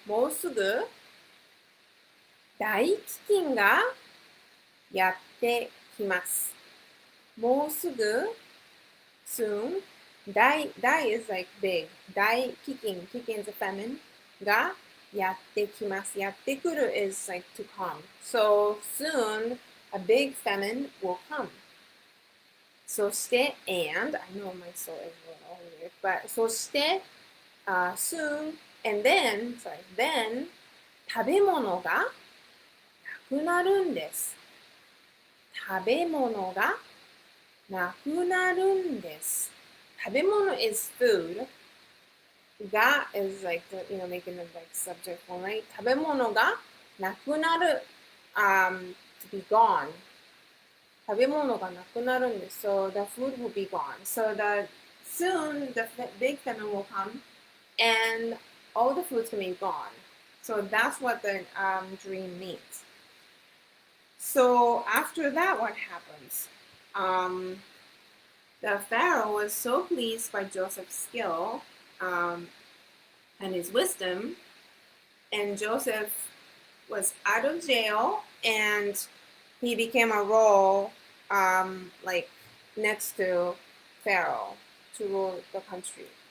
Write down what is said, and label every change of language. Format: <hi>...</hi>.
<ja>もうすぐ大飢饉がやってきます。もうすぐ</ja> <en>soon 大 is like big. 大飢饉 飢饉 is a famine</en> <ja>がやってきます。やってくる</ja> <en>is like to come. So soon a big famine will come. そして and I know my soul is a little weird, but そして、soon and then</en> <ja>食べ物がなくなるんです。食べ物がなくなるんです。</ja> <en>食べ物 is food. が is like the, making the like subject form, right?</en> <ja>食べ物がなくなる</ja> <en>to be gone.</en> <ja>食べ物がなくなるんです。</ja> <en>So the food will be gone. So soon the big famine will come and all the food's going to be gone. So that's what the dream means. So after that, what happens? The Pharaoh was so pleased by Joseph's skill and his wisdom, and Joseph was out of jail, and he became a role like next to Pharaoh to rule the country.</en>